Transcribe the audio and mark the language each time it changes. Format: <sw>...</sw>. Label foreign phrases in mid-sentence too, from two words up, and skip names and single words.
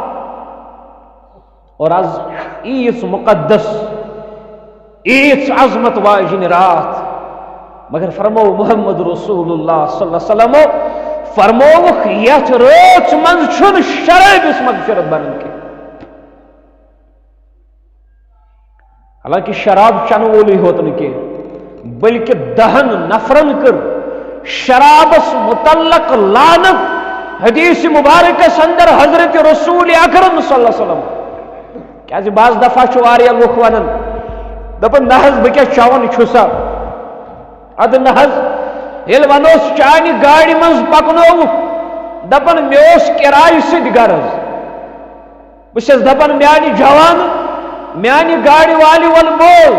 <ks>اور آز ایٖژ مقدس ایٖژ عظمت واجِنۍ رات، مگر فرمو محمد رسول اللہ</ks> <ar>صلی اللہ علیہ وسلم</ar> <ks>فرمووُکھ یتھ رٲژ منٛز چھُنہٕ شرٲبِس مغفرت بنان کینٛہہ. حالانکہ شراب چنہٕ وولٕے ہوت نہٕ کینٛہہ بلکہ 10 نفرن کر شرابس متعلق لعنت حدیث مبارکس اندر حضرت رسول اکرم</ks> <ar>صلی اللہ علیہ وسلم.</ar> <ks>کیازِ بعض دفعہ چھُ واریاہ لُکھ ونان دپان نہ حظ بہٕ کیٛاہ چٮ۪وان چھُسا، ادٕ نہ حظ ییٚلہِ ونوس چانہِ گاڑِ منٛز پکنووُکھ دپان مےٚ اوس کِراے سۭتۍ غرض. بہٕ چھَس دپان میانہِ جوان میانہِ گاڑِ والہِ ول بوز.</ks>